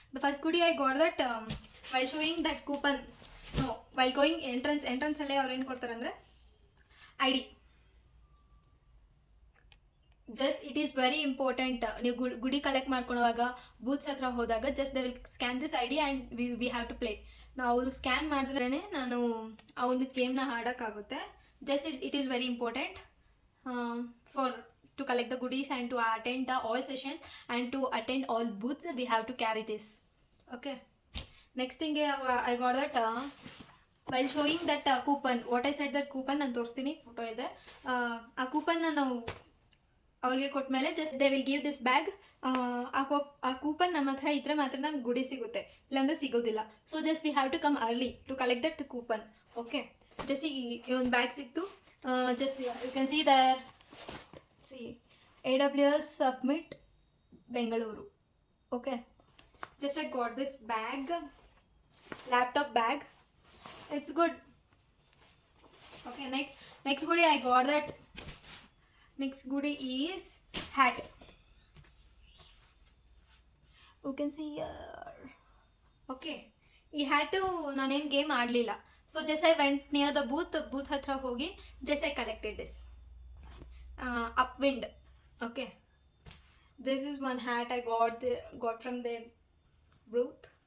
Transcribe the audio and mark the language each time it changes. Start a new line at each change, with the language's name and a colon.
English: The first goodie I got that while showing that coupon. No, while going ಎಂಟ್ರೆನ್ಸಲ್ಲೇ
Kannada: ಅವ್ರು ಏನು ಕೊಡ್ತಾರೆ ಅಂದರೆ
English: ID. Just it is very important.
Kannada: ನೀವು ಗುಡಿ ಕಲೆಕ್ಟ್ ಮಾಡ್ಕೊಳ್ಳುವಾಗ ಬೂತ್ಸ್ ಹತ್ರ ಹೋದಾಗ
English: Just they will scan this ID and we have to play.
Kannada: ನಾವು ಅವರು ಸ್ಕ್ಯಾನ್ ಮಾಡಿದ್ರೇ ನಾನು ಆ ಒಂದು ಗೇಮ್ನ ಆಡೋಕ್ಕಾಗುತ್ತೆ.
English: Just it is very important for to collect the goodies and to attend the all sessions and to attend all booths. We have to carry this. Okay, next thing I got that while showing that coupon, what I said that coupon
Kannada: ನಾನು ತೋರಿಸ್ತೀನಿ, photo ಇದೆ. ಆ ಕೂಪನ್ನ ನಾವು ಅವ್ರಿಗೆ ಕೊಟ್ಟ ಮೇಲೆ
English: Just they will give this bag.
Kannada: ಆ coupon ನಮ್ಮ ಹತ್ರ ಇದ್ರೆ ಮಾತ್ರ ನಮ್ಗೆ ಗುಡಿ ಸಿಗುತ್ತೆ, ಇಲ್ಲಾಂದ್ರೆ ಸಿಗೋದಿಲ್ಲ.
English: So just we have to come early to collect that coupon. Okay, just
Kannada: ಈ ಒಂದು ಬ್ಯಾಗ್ ಸಿಕ್ತು.
English: Just you can see there. See, AWS Submit Bengaluru. Okay, just I got this bag, laptop bag. It's good. Okay, next goodie I got that. Next goodie is hat. You can see here. Okay,
Kannada: ಈ hat ನಾನೇನು game ಆಡಲಿಲ್ಲ.
English: so just I went near the booth
Kannada: ಹತ್ರ ಹೋಗಿ
English: Just I collected this. Upwind. Okay, this is one hat I got from their booth.